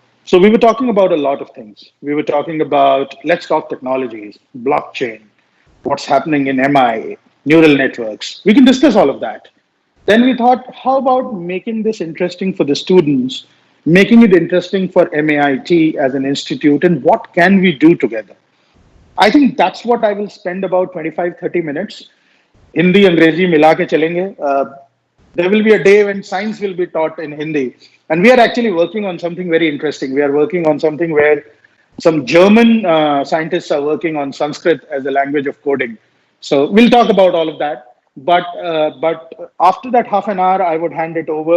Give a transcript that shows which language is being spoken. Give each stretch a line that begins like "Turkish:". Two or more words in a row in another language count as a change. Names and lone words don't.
English: So we were talking about a lot of things. We were talking about, let's talk technologies, blockchain, what's happening in MI, neural networks. We can discuss all of that. Then we thought, how about making this interesting for the students, making it interesting for MAIT as an institute, and what can we do together? I think that's what I will spend about 25-30 minutes.
Hindi: हिंदी, अंग्रेज़ी मिला के चलेंगे.
English: There will be a day when science will be taught in Hindi. And we are actually working on something very interesting. We are working on something where some German scientists are working on Sanskrit as a language of coding. So we'll talk about all of that. But after that half an hour, I would hand it over.